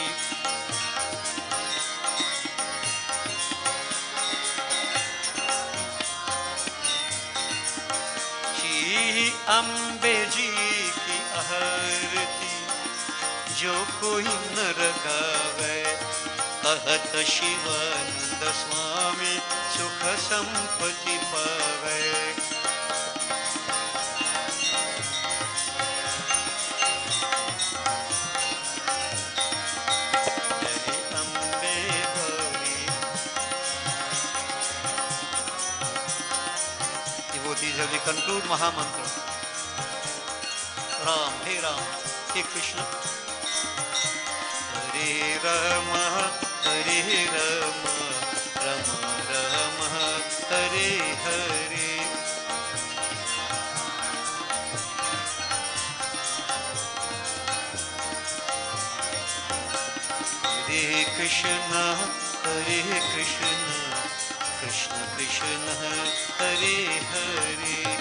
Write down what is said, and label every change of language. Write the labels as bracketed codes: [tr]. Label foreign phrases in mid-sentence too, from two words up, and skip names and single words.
[hi] श्री अम्बे जी की आरती जो कोई नर गावे, कहत शिवानंद स्वामी सुख संपत्ति पावे। जय अम्बे गौरी। [en] Devotees have to conclude Mahamantra. [sa] Ram, Hey Ram, Hey Krishna. Hare Rama, Hare Rama, Rama Rama, Hare Hare. Hare Krishna, Hare Krishna, Krishna Krishna, Hare Hare.